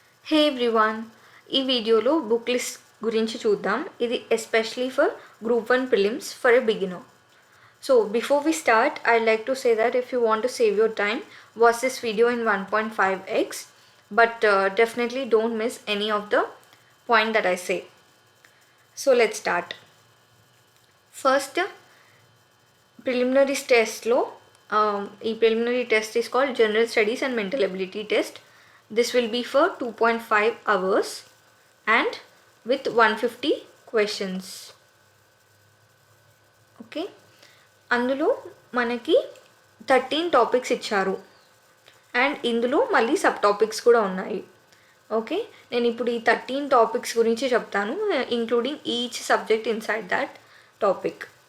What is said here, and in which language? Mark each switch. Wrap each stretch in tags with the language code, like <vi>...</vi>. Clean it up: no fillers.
<te>హే everyone, ఈ వీడియోలో book list గురించి చూద్దాం.</te> <en>ఇది especially for group 1 prelims for a beginner. So before we start, I'd like to say that if you want to save your time, watch this video in 1.5x, but definitely don't miss any of the point that I say. So let's start. First, preliminary test lo, ఈ preliminary test is called General Studies and Mental Ability Test. This will be for 2.5 hours and with 150 questions.</en> <te>Okay, అందులో మనకి 13 topics ఇచ్చారు and ఇందులో మళ్ళీ sub topics కూడా ఉన్నాయి. Okay, నేను ఇప్పుడు ఈ 13 టాపిక్స్ గురించి చెప్తాను,</te> <en>Including each subject inside that topic.</en>